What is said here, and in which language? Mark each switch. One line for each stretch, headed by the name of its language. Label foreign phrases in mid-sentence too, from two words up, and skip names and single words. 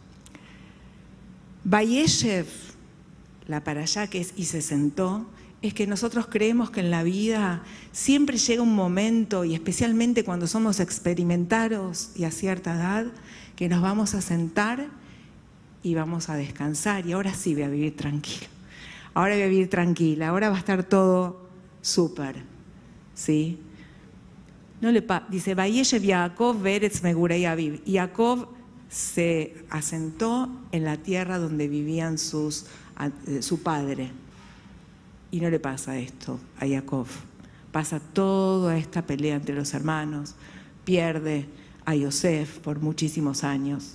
Spanish: Vayeshev, la parashá que es y se sentó, es que nosotros creemos que en la vida siempre llega un momento, y especialmente cuando somos experimentados y a cierta edad, que nos vamos a sentar y vamos a descansar. Y ahora sí voy a vivir tranquilo. Ahora voy a vivir tranquila. Ahora va a estar todo súper. ¿Sí? Dice,
Hebrew: וישב יעקב בארץ מגורי אביו.
Spanish: Yaakov se asentó en la tierra donde vivían su padre. Y no le pasa esto a Jacob. Pasa toda esta pelea entre los hermanos. Pierde a Yosef por muchísimos años.